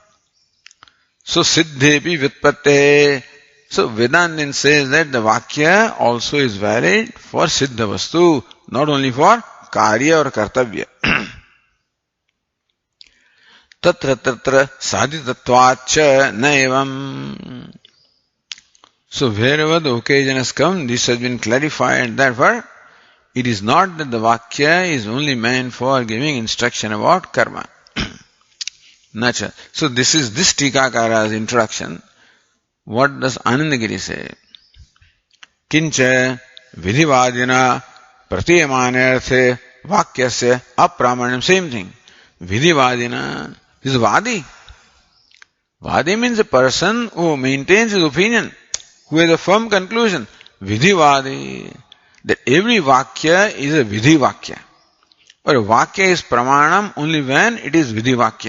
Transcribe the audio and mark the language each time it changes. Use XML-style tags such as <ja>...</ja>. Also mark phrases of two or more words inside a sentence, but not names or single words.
<sa>So, siddhepi vyatpatte.</sa> <en>So, Vedantin says that the vakya also is valid for</en> <sa>siddha vastu,</sa> <en>not only for karya or kartavya.</en> <sa>Tatra tatra sadhitatvacha naivam.</sa> <en>So, wherever the occasion has come, this has been clarified. Therefore, It is not that the Vakya is only meant for giving instruction about karma.</en> <sa>Nacha.</sa> <en>So this is this Tikakara's introduction. What does Anandagiri say?</en> <sa>Kincha vidhivadina pratiyamane vakyasya apramanyam.</sa> <en>Same thing. Vidhivadina is Vadi. Vadi means a person who maintains his opinion, who has a firm conclusion.</en> <sa>Vidhivadi.</sa> <en>That every Vakya is a</en> <sa>Vidhi Vakya.</sa> <en>Or a Vakya is Pramanam only when it is</en> <sa>Vidhi Vakya.</sa>